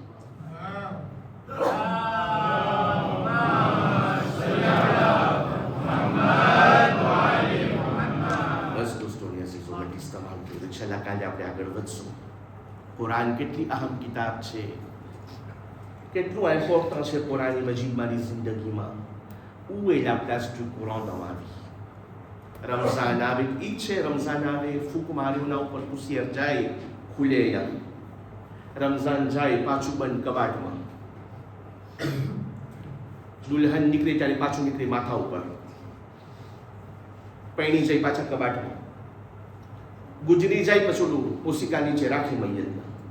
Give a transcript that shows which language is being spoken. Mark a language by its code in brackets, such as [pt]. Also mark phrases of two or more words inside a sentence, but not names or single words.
[gu] બસ દોસ્તોની અઝીઝો મજલિસ તમામ થયું. ઇન્શાઅલ્લાહ કાલે આપણે આગળ વધશું. કુરાન કેટલી અહમ કિતાબ છે, કેટલું ઇમ્પોર્ટન્ટ છે કુરાન મજીદ મારી જિંદગીમાં. [fr] où est la place du Coran dans ma vie? [gu] રમઝાન આવે, ઈદ છે, રમઝાન આવે ફૂંક માર્યોના ઉપર કુસિયર જાય ખુલે યા, રમઝાન જાય પાછું બંધ કબાટમાં, દુલ્હન નીકળે ત્યારે પાછું નીકળે માથા ઉપર, પૈણી જાય પાછા કબાટમાં, ગુજરી જાય પછી ઓલું ઓશિકા નીચે રાખી મૈયતમાં.